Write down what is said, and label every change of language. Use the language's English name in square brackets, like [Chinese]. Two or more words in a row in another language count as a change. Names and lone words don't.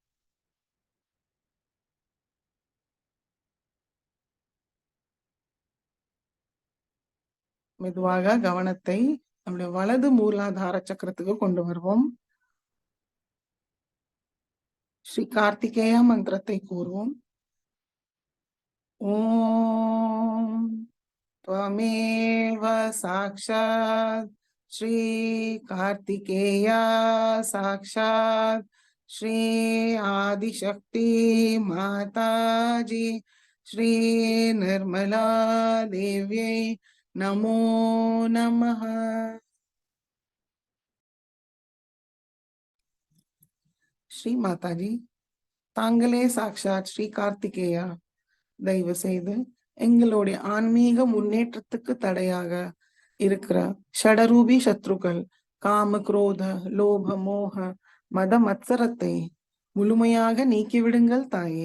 [Tamil] மெதுவாக கவனத்தை நம்முடைய வலது மூலாதார சக்கரத்துக்கு கொண்டு வருவோம். ஸ்ரீ கார்த்திகேய மந்திரத்தை கூறுவோம். [Sanskrit] ஓம் त्वमेव साक्षात् श्री कार्तिकेया साक्षात् श्री आदिशक्ति माताजी श्री निर्मला देव्यै नमो नमः. [Tamil] ஸ்ரீ மாதாஜி, தாங்களே சாக்ஷாத் ஸ்ரீ கார்த்திகேயா. தயவு செய்து எங்களுடைய ஆன்மீக முன்னேற்றத்துக்கு தடையாக இருக்கிற ஷடரூபி சத்ருக்கள் காம குரோத லோப மோக மத மத்சரத்தை முழுமையாக நீக்கிவிடுங்கள் தாயே.